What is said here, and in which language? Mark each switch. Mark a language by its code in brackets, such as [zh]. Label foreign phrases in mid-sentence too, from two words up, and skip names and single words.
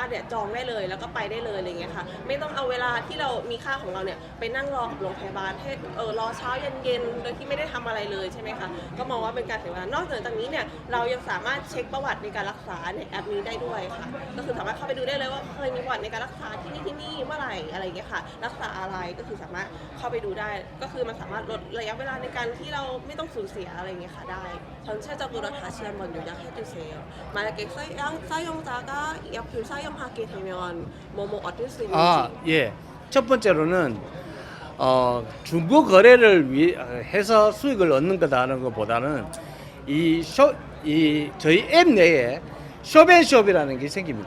[th] ถเนี่ยจองได้เลยแล้วก็ไปได้เลยอะไรเงี้ยค่ะไม่ต้องเอาเวลาที่เรามีค่าของเราเนี่ยไปนั่งรอกับโรงพยาบาลให้รอเช้าเย็นๆโดยที่ไม่ได้ทำอะไรเลยใช่ไหมคะก็มองว่าเป็นการเสียเวลานอกจากนี้เนี่ยเรายังสามารถเช็คประวัติในการรักษาในแอปนี้ได้ด้วยค่ะก็คือสามารถเข้าไปดูได้เลยว่าเคยมีประวัติในการรักษาที่นี่เมื่อไหร่อะไรอย่างเงี้ยค่ะรักษาอะไรก็คือสามารถเข้าไปดูได้ก็คือมันสามารถลดระยะเวลาในการที่เราไม่ต้องสูญเสียอะไรอย่างเงี้ยค่ะได้ [ko] 전체적으로 다시 한번 요약해주세요. 만약에 사용자가 이 어플 사용하게 되면 뭐뭐 얻을 수 있는지. 예. 첫 번째로는 중고 거래를 해서 수익을 얻는 거다는 것보다는 저희 앱 내에 숍앤숍이라는 게 생깁니다.